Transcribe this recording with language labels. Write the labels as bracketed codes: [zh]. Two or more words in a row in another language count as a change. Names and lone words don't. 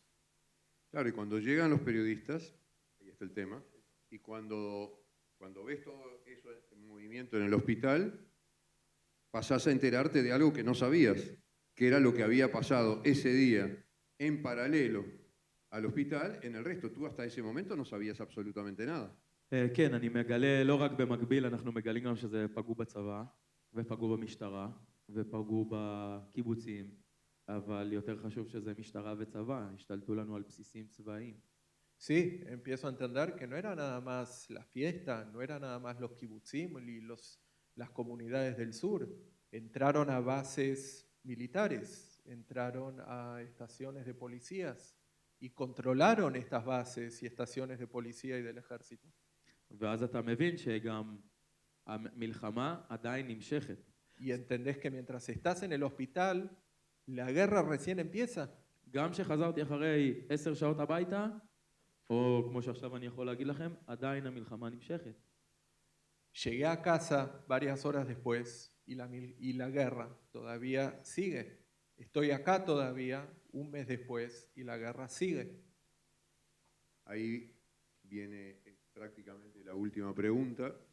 [es] Claro, y cuando llegan los periodistas, ahí está el tema, y cuando ves todo eso en movimiento en el hospital, pasás a enterarte de algo que no sabías, que era lo que había pasado ese día en paralelo al hospital. En el resto, tú hasta ese momento no sabías absolutamente nada. [he] כן, אני מגלה, לא רק במקביל, אנחנו מגלים גם שזה פגעו בצבא, ופגעו במשטרה, ופגעו בקיבוצים, אבל יותר חשוב שזה משטרה וצבא, השתלטו לנו על בסיסים צבאיים. [es] Sí, empiezo a entender que no era nada más la fiesta, no era nada más los kibutzim y las comunidades del sur. Entraron a bases militares, entraron a estaciones de policías y controlaron estas bases y estaciones de policía y del ejército. [he] ואז אתה מבין שגם המלחמה עדיין נמשכת. [es] Y entendés que mientras estás en el hospital, la guerra recién empieza. [he] גם כשחזרתי אחרי 10 שעות הביתה, או כמו שעכשיו אני יכול להגיד לכם, עדיין המלחמה נמשכת. [es] Llegué a casa varias horas después y la guerra todavía sigue. Estoy acá todavía un mes después y la guerra sigue. Ahí viene prácticamente la última pregunta.